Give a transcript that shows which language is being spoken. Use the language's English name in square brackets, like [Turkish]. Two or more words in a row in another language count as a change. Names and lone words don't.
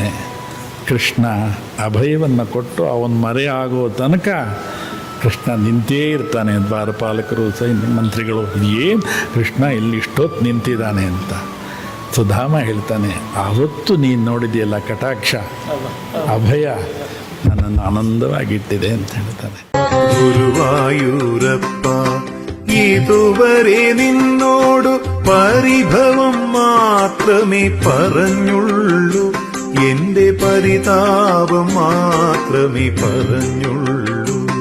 [Kannada] ಕೃಷ್ಣ ಅಭಯವನ್ನು ಕೊಟ್ಟು ಅವನ ಮರೆ ಆಗೋ ತನಕ ಕೃಷ್ಣ ನಿಂತೇ ಇರ್ತಾನೆ. ದ್ವಾರಪಾಲಕರು, ಸೈನ್ಯ ಮಂತ್ರಿಗಳು, ಏನು ಕೃಷ್ಣ ಇಲ್ಲಿ ಇಷ್ಟೊತ್ತು ನಿಂತಿದ್ದಾನೆ ಅಂತ. ಸುಧಾಮ ಹೇಳ್ತಾನೆ, ಆವತ್ತು ನೀನು ನೋಡಿದೆಯಲ್ಲ ಕಟಾಕ್ಷ, ಅಭಯ ನನ್ನನ್ನು ಆನಂದವಾಗಿಟ್ಟಿದೆ ಅಂತ ಹೇಳ್ತಾನೆ. [Malayalam] ഗുരുവായൂരപ്പ ഇതുവരെ നിന്നോടു പരിഭവം മാത്രമേ പറഞ്ഞുള്ളൂ, എന്റെ പരിതാപം മാത്രമേ പറഞ്ഞുള്ളൂ.